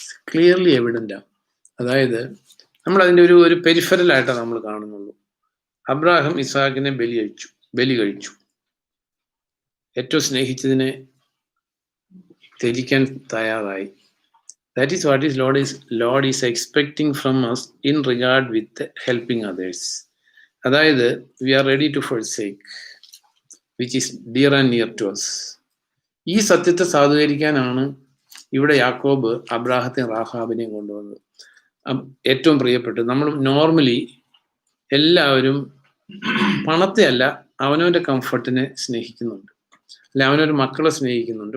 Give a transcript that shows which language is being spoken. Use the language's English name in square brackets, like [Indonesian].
[English] Clearly evident. [Malayalam] അതായത് നമ്മൾ അതിൻ്റെ ഒരു പെരിഫറൽ ആയിട്ടാണ് നമ്മൾ കാണുന്നുള്ളൂ. അബ്രാഹം ഇസ്ഹാക്കിനെ ബലി കഴിച്ചു. ഏറ്റവും സ്നേഹിച്ചതിനെ ത്യജിക്കാൻ തയ്യാറായി. [English] That is what Lord is expecting from us in regard with helping others. [Malayalam] അതായത് [English] we are ready to forsake which is dear and near to us. [Malayalam] ഈ സത്യത്തെ സാധൂകരിക്കാനാണ് ഇവിടെ യാക്കോബ് അബ്രാഹത്തെയും റാഹാബിനെയും കൊണ്ടുവന്നത്. ഏറ്റവും പ്രിയപ്പെട്ടത്, നമ്മൾ നോർമലി എല്ലാവരും പണത്തെ അല്ല അവനവന്റെ കംഫർട്ടിനെ സ്നേഹിക്കുന്നുണ്ട്, അല്ലെ അവനൊരു മക്കളെ സ്നേഹിക്കുന്നുണ്ട്.